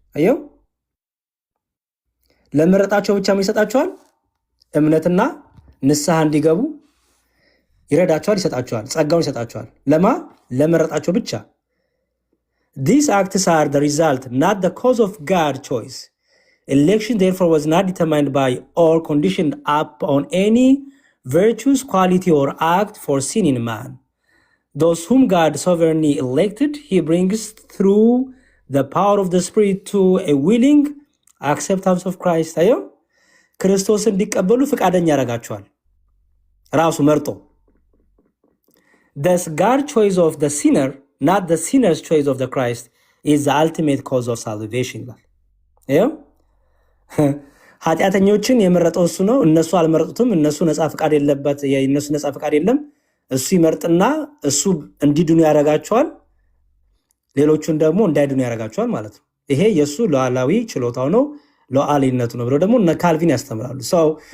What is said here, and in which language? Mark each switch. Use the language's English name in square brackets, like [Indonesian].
[Amharic] አየው ለመረጣቸው ብቻ ይሰጣቸዋል። እምነትና ንስሐ እንዲገቡ ይረዳቸዋል፣ ይሰጣቸዋል፣ ጸጋውን ይሰጣቸዋል። ለመረጣቸው ብቻ። [English] These acts are the result, not the cause of God's choice. Election therefore was not determined by or conditioned upon any virtuous quality or act foreseen in man. those whom God sovereignly elected, he brings through the power of the Spirit to a willing acceptance of Christ. [Amharic] አየው ክርስቶስ እንዲቀበሉ ፍቃደኛ ያደርጋቸዋል ራሱ መርጦ። [English] Thus God's choice of the sinner, not the sinner's choice of the Christ, is the ultimate cause of salvation. [Amharic] አየው ኃጢአተኞችን የመረጠው እሱ ነው። እነሱ አልመረጡትም። እነሱ ነፃ ፍቃድ የለበት የእነሱ ነፃ ፍቃድ የለም። እሱ ይመርጥና እሱ እንዲድኑ ያደርጋቸዋል፣ ሌሎቹን ደግሞ እንዳይድኑ ያደርጋቸዋል ማለት ነው። ይሄ የሱ ሉዓላዊ ችሎታው ነው፣ ሉዓላዊነቱ ነው ብለው ደግሞ እነ ካልቪን ያስተምራሉ። ሰው